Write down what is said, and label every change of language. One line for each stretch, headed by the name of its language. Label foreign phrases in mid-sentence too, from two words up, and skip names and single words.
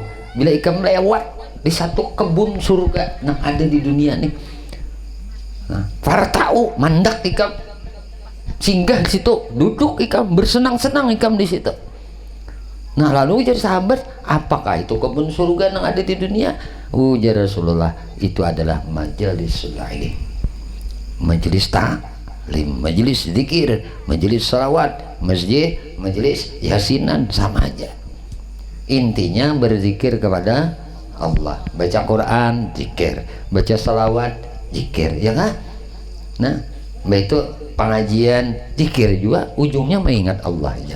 Banjar: Bila ikam lewat di satu kebun surga yang ada di dunia nih. Nah, farta'u mandak ikam singgah di situ, duduk ikam bersenang-senang ikam di situ. Nah lalu ujar sahabat, apakah itu kebun surga yang ada di dunia? Ujar Rasulullah, itu adalah majelis ilmu, majelis taklim, majelis zikir, majelis salawat, masjid, majelis yasinan, sama aja. Intinya berzikir kepada Allah, baca Quran, zikir, baca salawat, zikir, ya kan? Nah, itu pengajian, zikir juga, ujungnya mengingat Allah aja.